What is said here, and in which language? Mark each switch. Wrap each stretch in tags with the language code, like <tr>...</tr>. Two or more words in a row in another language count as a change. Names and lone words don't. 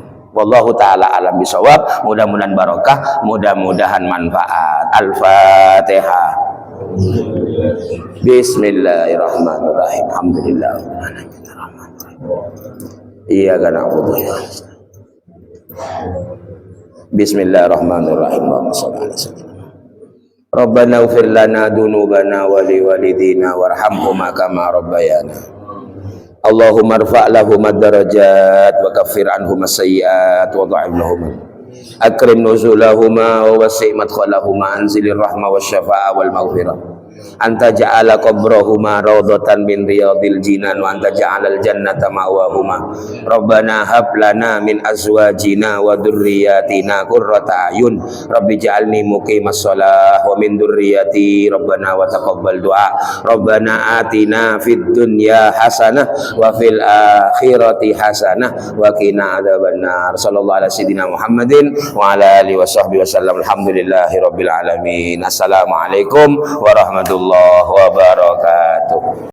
<ar>والله تعالى أعلم بالصواب</ar> <id>mudah-mudahan barokah mudah-mudahan manfaat</id> <ar>الفاتحة بسم الله الرحمن الرحيم. الحمد لله. إياك نعبد وإياك نستعين. بسم الله الرحمن الرحيم. اللهم صل على سيدنا ربنا اغفر لنا ذنوبنا ولوالدينا وارحمهما كما ربيانا. اللهم ارفع لهم الدرجات وكفر عنهم السيئات وضاعف لهم. أكرم نزلهما ووسع مدخلهما، أنزل الرحمة والشفاعة والمغفرة. أن تجعل قبرهما روضة من رياض الجنان وأن تجعل الجنة مأواهما. ربنا هب لنا من أزواجنا وذرياتنا قرة أعين. رب اجعلني مقيم الصلاة ومن ذريتي ربنا وتقبل دعاء. ربنا آتنا في الدنيا حسنة وفي الآخرة حسنة وقنا عذاب النار. صلى الله على سيدنا محمد وعلى آله وصحبه وسلم. الحمد لله رب العالمين. السلام عليكم ورحمة الله وبركاته.</ar>